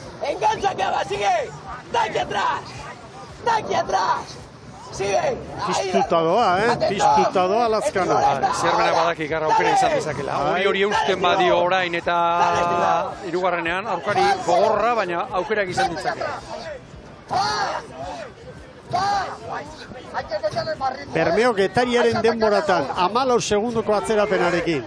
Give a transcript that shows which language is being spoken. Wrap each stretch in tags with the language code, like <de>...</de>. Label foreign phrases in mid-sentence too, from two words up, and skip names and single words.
<es>Engancha, acaba, sigue. Tanque atrás. Tanque atrás. Sigue.</es> <eu>Piztuta doa, piztuta doa Lazkano. Zierbenak badaki garra aukera izan dezakela. Hori eusten badio orain eta hirugarrenean aurkari gogorra, baina aukerak izan ditzake. Bermeo Getariaren denboratan 14 segundoko atzerapenarekin.</eu>